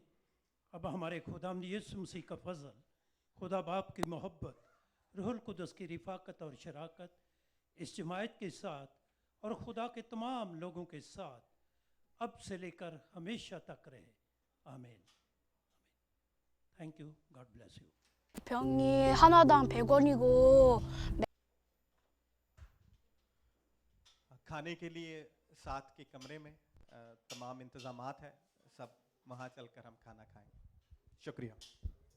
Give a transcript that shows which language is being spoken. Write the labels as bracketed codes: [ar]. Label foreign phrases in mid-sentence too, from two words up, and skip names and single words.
[ur] اب ہمارے خدام یسوع مسیح کا فضل، خدا باپ کی محبت، روح القدس کی رفاقت اور شراکت اس جماعت کے ساتھ اور خدا کے تمام لوگوں کے ساتھ اب سے لے کر ہمیشہ تک رہے. [en] Amen. Thank you. God bless you. [ko] 병이 하나당 100원이고 [ur] کھانے کے لیے ساتھ کے کمرے میں تمام انتظامات ہے، سب وہاں چل کر ہم کھانا کھائیں گے. शुक्रिया।